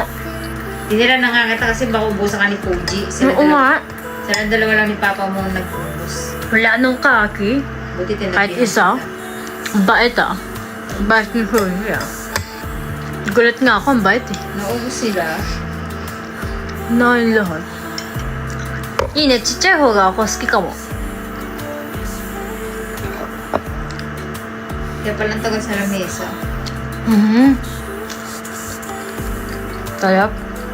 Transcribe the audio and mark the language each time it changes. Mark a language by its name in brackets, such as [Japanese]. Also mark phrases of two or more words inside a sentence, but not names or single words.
[Filipino] Tinira na nga kita kasi baka ubusan ka ni Fuji. Oo nga. Sila dalawa lang ni Papa mo nag-ubus. Wala nung kaki. Buti tinabihan. Kahit isa. Ang bait ah. Ang bait ni Fuji ah. Gulat nga ako, ang bait eh. Naubos sila. Nain lahat. [Japanese] いいね、ちっちゃい方が好きかも。 [Filipino] Kaya palang tagal sa lamesa. Sarap.